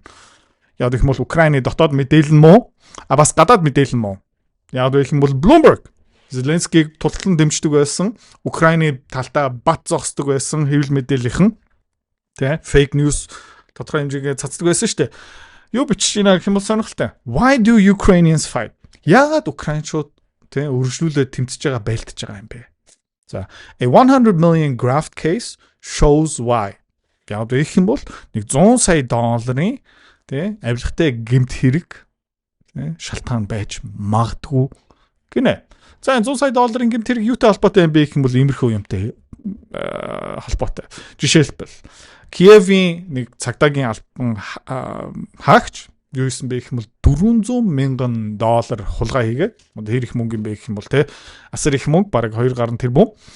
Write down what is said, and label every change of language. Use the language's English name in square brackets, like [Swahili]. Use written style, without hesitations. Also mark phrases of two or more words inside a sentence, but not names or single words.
[Mongolian] Яг гэх юм бол Украины дотоод мэдээлэл муу, бас гадаад мэдээлэл муу. Яг гэх юм бол Bloomberg Зеленскийг тултлан дэмждэг байсан, Украины талдаа бат зогсдог байсан хэвлэл мэдээллийнхэн [English] fake news [Mongolian] тодорхой хэмжээгээр цацдаг байсан шүү дээ. Юу бичиж байна гэх юм бол сонирхолтой. [English] Why do Ukrainians fight? [Mongolian] Яагаад Украинчууд өргөжлүүлээд тэмцэж байгаа байлтж байгаа юм бэ? За, [English] a 100 million graft case shows why. [Mongolian] Яг гэх юм бол нэг 100 сая долларын авилгатай гэмт хэрэг шалтгаан байж магадгүй гинэ. За 100 сая долларын гэмт хэрэг юутай холбоотой юм бэ гэх юм бол иймэрхүү юмтай холбоотой. Жишээлбэл Киевийн нэг цагдаагийн албан хаагч юу хийсэн бэ гэх юм бол 400 мянган доллар хулгай хийгээд хэр их мөнгө юм бэ гэх юм бол асар их мөнгө бараг 2 гаруй тэрбум.